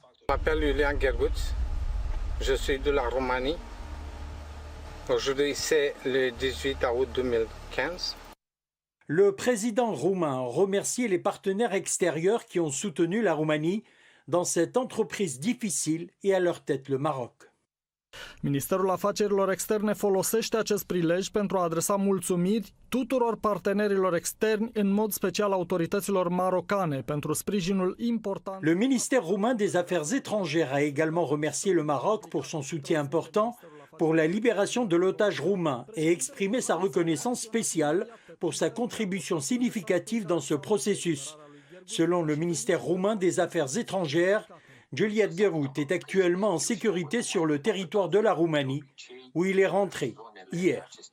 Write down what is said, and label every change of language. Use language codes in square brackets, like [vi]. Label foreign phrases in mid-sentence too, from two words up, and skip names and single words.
[fr] Je m'appelle Julian Gergut, je suis de la Roumanie. Aujourd'hui, c'est le 18 août 2015. Le président roumain a remercié les partenaires extérieurs qui ont soutenu la Roumanie dans cette entreprise difficile et à leur tête le Maroc. [ro] Ministerul Afacerilor Externe folosește acest prilej pentru a adresa mulțumiri tuturor partenerilor externi, în mod special autorităților marocane, pentru sprijinul important. [fr] Le ministère roumain des Affaires étrangères a également remercié le Maroc pour son soutien important pour la libération de l'otage roumain et exprimé sa reconnaissance spéciale pour sa contribution significative dans ce processus. Selon le ministère roumain des Affaires étrangères, Juliette Gergut est actuellement en sécurité sur le territoire de la Roumanie, où il est rentré hier.